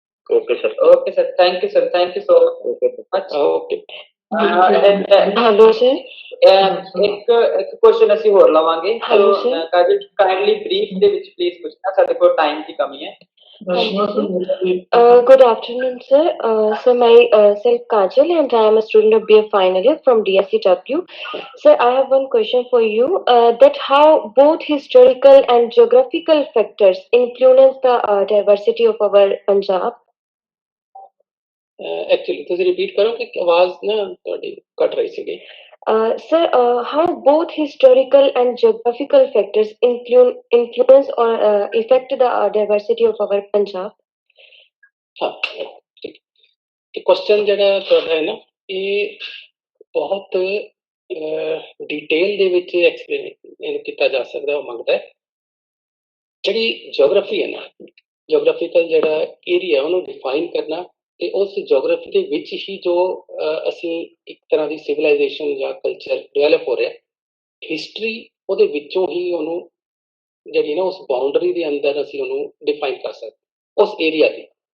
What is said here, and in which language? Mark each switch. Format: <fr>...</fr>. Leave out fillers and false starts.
<en>Okay sir, okay sir, thank you sir, thank you so much. Okay, hello sir.</en> <pa>ਇੱਕ question ਅਸੀਂ ਹੋਰ ਲਵਾਂਗੇ। ਕਾਜਲ kindly brief ਦੇ ਵਿੱਚ ਪਲੀਜ਼ ਪੁੱਛਣਾ, ਸਾਡੇ ਕੋਲ ਟਾਈਮ ਦੀ ਕਮੀ ਹੈ।</pa> <en>Good afternoon, sir. So myself Kajal, and I am a student of BA final year from DSCW. Sir, I have one question for you. That how both historical and geographical factors influence the diversity of our Punjab?</en> <pa>Actually, ਤੁਸੀਂ repeat ਕਰੋ ਕਿ ਆਵਾਜ਼ ਨਾ ਤੁਹਾਡੀ ਕੱਟ ਰਹੀ ਸੀਗੀ।</pa> <en>Sir, how both historical and geographical factors influence or affect the diversity of our Punjab?</en> <pa>हाँ ठीक ਇਹ ਕੁਐਸਚਨ ਜਿਹੜਾ ਤੁਹਾਡਾ ਹੈ ਨਾ ਇਹ ਬਹੁਤ ਡਿਟੇਲ ਦੇ ਵਿੱਚ ਐਕਸਪਲੇਨ ਕੀਤਾ ਜਾ ਸਕਦਾ ਉਹ ਮੰਗਦਾ ਹੈ ਜਿਹੜੀ ਜੀਓਗ੍ਰਾਫੀ ਹੈ ਨਾ ਜੀਓਗ੍ਰਾਫੀਕਲ ਜਿਹੜਾ ਏਰੀਆ ਉਹਨੂੰ ਡਿਫਾਈਨ ਕਰਨਾ ਤੇ ਉਸ ਜੀਓਗ੍ਰਾਫੀ ਦੇ ਵਿੱਚ ਹੀ ਜੋ ਅਸੀਂ ਇੱਕ ਤਰ੍ਹਾਂ ਦੀ ਸਿਵਲਾਈਜੇਸ਼ਨ ਜਾਂ ਕਲਚਰ ਡਿਵੈਲਪ ਹੋ ਰਿਹਾ ਹਿਸਟਰੀ ਉਹਦੇ ਵਿੱਚੋਂ ਹੀ ਉਹਨੂੰ ਜਿਹੜੀ ਨਾ ਉਸ ਬਾਉਂਡਰੀ ਦੇ ਅੰਦਰ ਅਸੀਂ ਉਹਨੂੰ ਡਿਫਾਈਨ ਕਰ ਸਕਦੇ ਉਸ ਏਰੀਆ ਦੀ</pa>